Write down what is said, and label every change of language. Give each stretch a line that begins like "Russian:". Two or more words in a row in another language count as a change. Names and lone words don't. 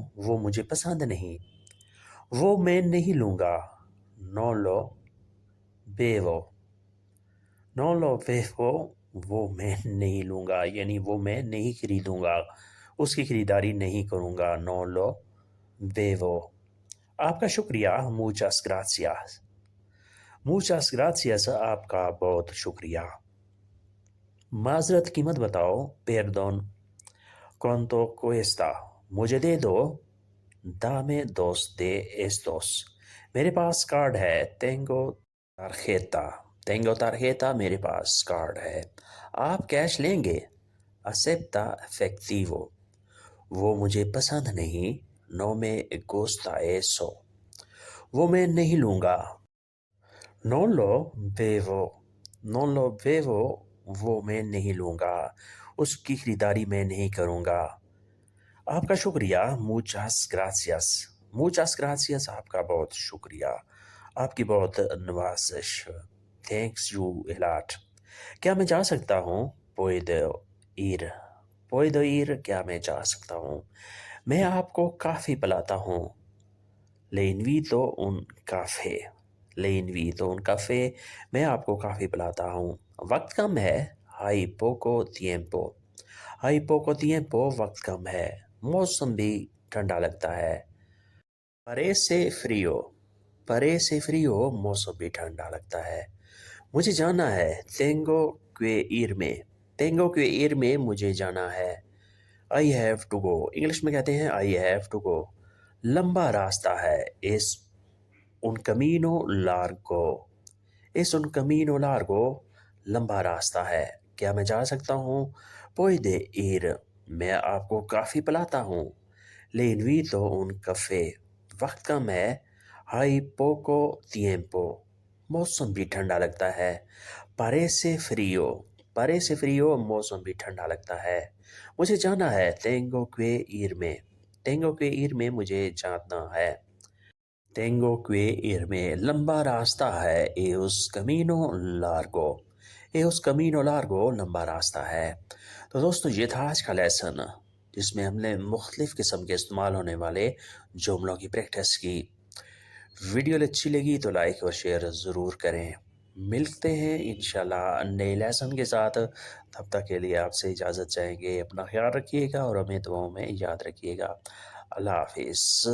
Urdu: وہ مجھے پسند نہیں. وہ میں نہیں لوں گا.
Spanish: no lo bevo, no lo bevo
Urdu: وہ میں نہیں لوں گا، یعنی وہ میں نہیں خریدوں گا، اس کی خریداری نہیں کروں گا.
Spanish: No lo bevo.
Urdu: آپ کا شکریہ.
Spanish: Muchas gracias. Muchas gracias.
Urdu: آپ کا بہت شکریہ. معذرت قیمت بتاؤ.
Spanish: Perdón. ¿Cuánto cuesta?
Urdu: مجھے دے دو.
Spanish: Dame dos de estos.
Urdu: میرے پاس کارڈ ہے.
Spanish: Tengo tarjeta. Tengo tarjeta.
Urdu: میرے پاس کارڈ ہے. آپ کیش لیں گے.
Spanish: Acepta efectivo.
Urdu: وہ مجھے پسند نہیں.
Spanish: No me gusta eso.
Urdu: وہ میں نہیں لوں گا.
Spanish: No lo bevo. No lo bevo.
Urdu: وہ میں نہیں لوں گا. اس کی خریداری میں نہیں کروں گا. آپ کا شکریہ.
Spanish: Muchas gracias. Muchas gracias.
Urdu: آپ کا بہت شکریہ. آپ کی بہت نوازش.
English: Thanks you a lot.
Urdu: کیا میں جا سکتا ہوں؟
Spanish: Puedo ir. Puedo ir.
Urdu: کیا میں جا سکتا ہوں؟ میں آپ کو کافی پلاتا ہوں.
Spanish: Le invito un café. Le invito un café.
Urdu: میں آپ کو کافی پلاتا ہوں. وقت کم ہے.
Spanish: Hay poco tiempo. Hay poco tiempo.
Urdu: وقت کم ہے. موسم بھی ٹھنڈا لگتا ہے.
Spanish: Parece frío. Parece frío.
Urdu: موسم بھی ٹھنڈا لگتا ہے. مجھے جانا ہے.
Spanish: Tengo que irme. Tengo que irme.
Urdu: مجھے جانا ہے.
English: I have to go.
Urdu: انگلش میں کہتے ہیں
English: I have to go.
Urdu: لمبا راستہ ہے.
Spanish: Es un camino largo. Es un camino largo.
Urdu: لمبا راستہ ہے. کیا میں جا سکتا ہوں؟
Spanish: Puede ir.
Urdu: میں آپ کو کافی پلاتا ہوں.
Spanish: Le invito un café.
Urdu: وقت کم ہے.
Spanish: Hay poco tiempo.
Urdu: موسم بھی ٹھنڈا لگتا ہے.
Spanish: Parece frío. Parece frío.
Urdu: موسم بھی ٹھنڈا لگتا ہے. مجھے جانا ہے.
Spanish: Tengo que irme. Tengo que irme.
Urdu: مجھے جانا ہے.
Spanish: Tengo que irme.
Urdu: لمبا راستہ ہے.
Spanish: Es camino largo. Es camino largo.
Urdu: لمبا راستہ ہے. تو دوستو یہ تھا آج کا لیسن، جس میں ہم نے مختلف قسم کے استعمال ہونے والے جملوں کی پریکٹس کی. ویڈیو اچھی لگی تو لائک اور شیئر ضرور کریں. ملتے ہیں انشاءاللہ نئے لیسن کے ساتھ. تب تک کے لیے آپ سے اجازت چاہیں گے. اپنا خیال رکھیے گا اور ہمیں دعاؤں میں یاد رکھیے گا.